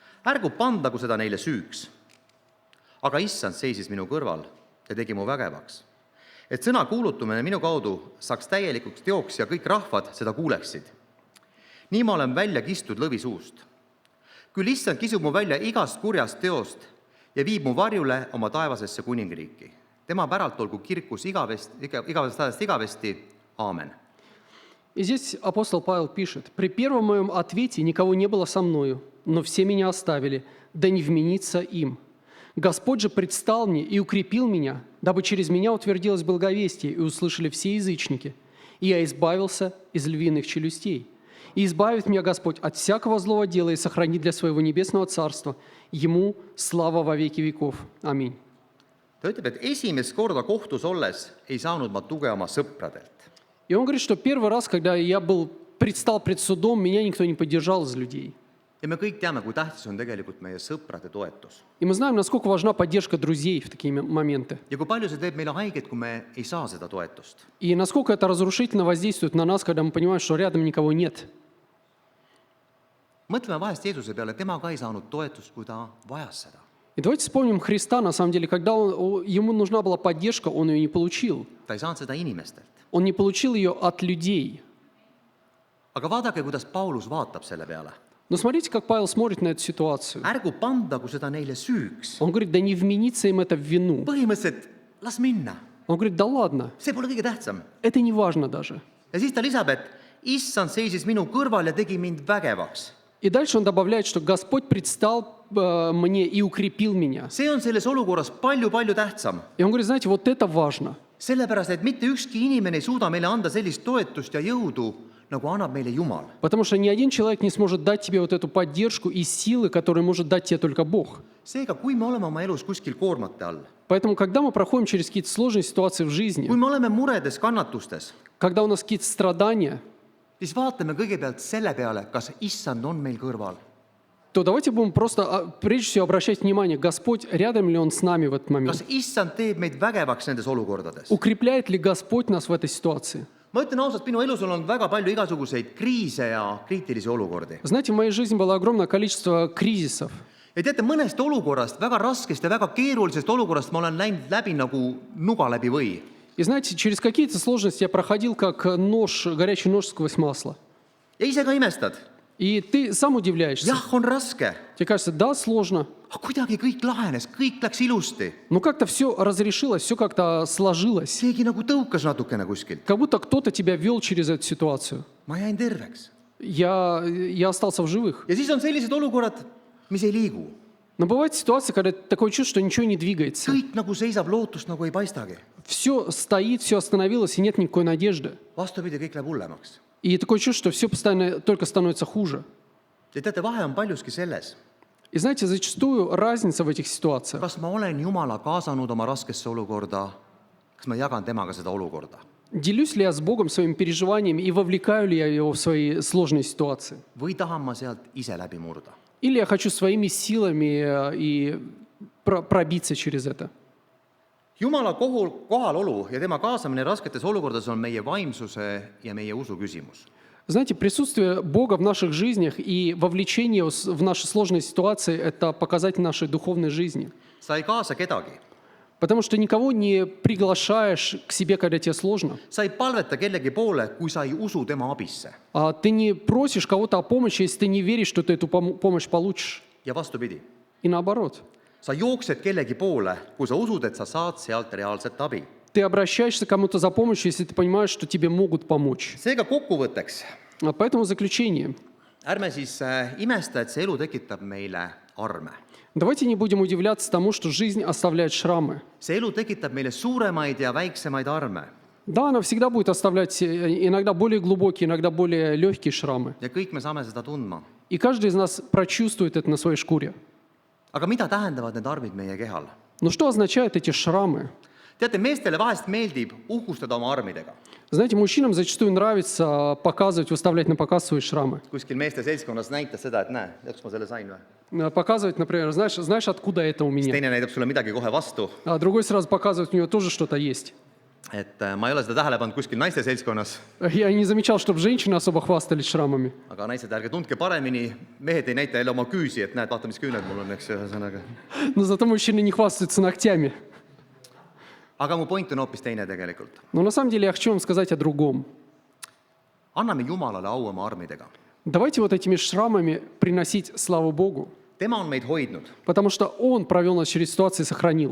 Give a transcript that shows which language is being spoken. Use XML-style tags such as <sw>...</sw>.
<et>Ärgu pandagu seda neile süüks. Aga issand seisis minu kõrval ja tegi mu vägevaks, et sõna kuulutumine minu kaudu saaks täielikuks teoks ja kõik rahvad seda kuuleksid. Nii ma olen välja kistud lõvi suust. Küll issand kisub mu välja igast kurjast teost ja viib mu varjule oma taevasesse kuningriiki. Tema päralt olgu kirkus igavesest ajast igavesti. Aamen.</et> <ru>И здесь апостол Павел пишет: «При первом моем ответе никого не было со мною, но все меня оставили, да не вменится им. Господь же предстал мне и укрепил меня, дабы через меня утвердилось благовестие, и услышали все язычники. И я избавился из львиных челюстей. И избавит меня Господь от всякого злого дела и сохранит для своего небесного царства. Ему слава во веки веков. Аминь».</ru> <et>Ta ütleb, et esimest korda kohtus olles ei saanud ma tuge oma sõpradelt.</et> <ru>И он говорит, что первый раз, когда я предстал пред судом, меня никто не поддержал из людей.</ru> <et>Ja me kõik teame, kui tähtis on tegelikult meie sõprade toetus.</et> <ru>И мы знаем, насколько важна поддержка друзей в такие моменты.</ru> <et>Ja kui palju see teeb meile haiget, kui me ei saa seda toetust.</et> <ru>И насколько это разрушительно воздействует на нас, когда мы понимаем, что рядом никого нет.</ru> <et>Mõtleme vahest Jeesuse peale, tema ka ei saanud toetust, kui ta vajas seda.</et> <ru>И давайте вспомним Христа, на самом деле, когда ему нужна была поддержка, он ее не получил.</ru> <et>Ta ei saanud seda inimestelt.</et> <ru>Он не получил ее от людей.</ru> <et>Aga vaadake, kuidas Paulus vaatab selle peale.</et> <ru>Но смотрите, как Павел смотрит на эту ситуацию.</ru> <et>Ärgu pandagu seda neile süüks.</et> <ru>Он говорит, да не вменится им это в вину.</ru> <et>Põhimõtteliselt, las minna.</et> <ru>Он говорит, да ладно,</ru> <et>See pole kõige tähtsam.</et> <ru>это не важно даже.</ru> <et>Ja siis ta lisab, et issand seisis minu kõrval ja tegi mind vägevaks.</et> <ru>И дальше он добавляет, что Господь предстал мне и укрепил меня.</ru> <et>see on selles olukorras palju-palju tähtsam.</et> <ru>И он говорит, знаете, вот это важно.</ru> <et>Sellepärast, et mitte ükski inimene ei suuda meile anda sellist toetust ja jõudu, nagu annab meile Jumal.</et> <ru>Потому что ни один человек не сможет дать тебе вот эту поддержку и силы, которые может дать тебе только Бог.</ru> <et>Seega, kui me oleme oma elus kuskil koormate all,</et> <ru>Поэтому, когда мы проходим через какие-то сложные ситуации в жизни,</ru> <et>kui me oleme muredes, kannatustes,</et> <ru>когда у нас какие-то страдания,</ru> <et>siis vaatame kõigepealt selle peale, kas issand on meil kõrval.</et> <ru>то давайте будем просто, прежде всего, обращать внимание, Господь, рядом ли Он с нами в этот момент?</ru> <et>Kas issand teeb meid vägevaks nendes olukordades?</et> <ru>Укрепляет ли Господь нас в этой ситуации?</ru> <et>Ma ütlen ausalt, minu elus on olnud väga palju igasuguseid kriise ja kriitilisi olukordi.</et> <ru>Знаете, в моей жизни было огромное количество кризисов.</ru> <et>Ja teate, mõnest olukorrast, väga raskest ja väga keerulisest olukorrast ma olen läinud läbi nagu nuga läbi või.</et> <ru>И знаете, через какие-то сложности я проходил как нож, горячий нож сквозь масло.</ru> <et>Ja ise ka imestad.</et> <ru>И ты сам удивляешься.</ru> <et>Jah, on raske.</et> <ru>Тебе кажется, да, сложно.</ru> <et>Aga kuidagi kõik lahenes, kõik läks ilusti.</et> <ru>Но как-то все разрешилось, все как-то сложилось.</ru> <et>Keegi nagu tõukas natukene kuskilt.</et> <ru>Как будто кто-то тебя вел через эту ситуацию.</ru> <et>Ma jäin terveks.</et> <ru>Я остался в живых.</ru> <et>Ja siis on sellised olukorrad, mis ei liigu.</et> <ru>Но бывает ситуация, когда такое чувство, что ничего не двигается.</ru> <et>Kõik nagu seisab, lootust nagu ei paistagi.</et> <ru>Все стоит, все остановилось, и нет никакой надежды.</ru> <et>Vastupidi, kõik läheb hullemaks.</et> <ru>И такое чувство, что все постоянно только становится хуже.</ru> <et>Ja teate, vahe on paljuski selles,</et> <ru>И знаете, зачастую разница в этих ситуациях.</ru> <et>kas ma olen Jumala kaasanud oma raskesse olukorda, kas ma jagan temaga seda olukorda.</et> <ru>Делюсь ли я с Богом своими переживаниями и вовлекаю ли я его в свои сложные ситуации?</ru> <et>Või tahan ma sealt ise läbi murda.</et> <ru>Или я хочу своими силами и пробиться через это?</ru> <et>Jumala kohalolu ja tema kaasamine rasketes olukordades on meie vaimsuse ja meie usu küsimus.</et> <ru>Знаете, присутствие Бога в наших жизнях и вовлечение в наши сложные ситуации – это показатель нашей духовной жизни.</ru> <et>Sa ei kaasa kedagi.</et> <ru>Потому что никого не приглашаешь к себе, когда тебе сложно.</ru> <et>Sa ei palveta kellegi poole, kui sa ei usu tema abisse.</et> <ru>Ты не просишь кого-то о помощи, если ты не веришь, что ты эту помощь получишь.</ru> <et>Ja vastupidi.</et> <ru>И наоборот.</ru> <et>Sa jooksed kellegi poole, kui sa usud, et sa saad sealt reaalset abi.</et> <ru>Ты обращаешься к кому-то за помощью, если ты понимаешь, что тебе могут помочь.</ru> <et>Seega kokkuvõtteks,</et> <ru>Поэтому заключение.</ru> <et>ärme siis imesta, et see elu tekitab meile arme.</et> <ru>Давайте не будем удивляться тому, что жизнь оставляет шрамы.</ru> <et>See elu tekitab meile suuremaid ja väiksemaid arme.</et> <ru>Да, она всегда будет оставлять иногда более глубокие, иногда более легкие шрамы.</ru> <et>Ja kõik me saame seda tundma.</et> <ru>И каждый из нас прочувствует это на своей шкуре.</ru> <et>Aga mida tähendavad need armid meie kehal?</et> <ru>Но что означают эти шрамы?</ru> <et>Teate, meestele vahest meeldib uhkustada oma armidega.</et> <ru>Знаете, мужчинам зачастую нравится показывать, выставлять на показ свои шрамы.</ru> <et>Kuskil meeste seltskonnas näitas seda, et näe, kus ma selle sain või?</et> <ru>Показывать, например, знаешь, откуда это у меня?</ru> <et>Teine näitab sulle midagi kohe vastu.</et> <ru>А другой сразу показывает, у него тоже что-то есть.</ru> <et>Et ma ei ole seda tähele pannud kuskil naiste seltskonnas,</et> <ru>Я не замечал, чтобы женщины особо хвастались шрамами.</ru> <et>aga naised, ärge tundke paremini, mehed ei näita jälle oma küüsi, et näed, vaata, mis küüned mul on, eks ühesõnaga.</et> <ru>Но зато мужчины не хвастаются ногтями.</ru> <et>Aga mu point on hoopis teine tegelikult.</et> <ru>Но на самом деле я хочу вам сказать о другом.</ru> <et>Anname Jumalale au oma armidega.</et> <ru>Давайте вот этими шрамами приносить славу Богу.</ru> <et>Tema on meid hoidnud.</et> <ru>Потому что Он провел нас через ситуации и сохранил.</ru>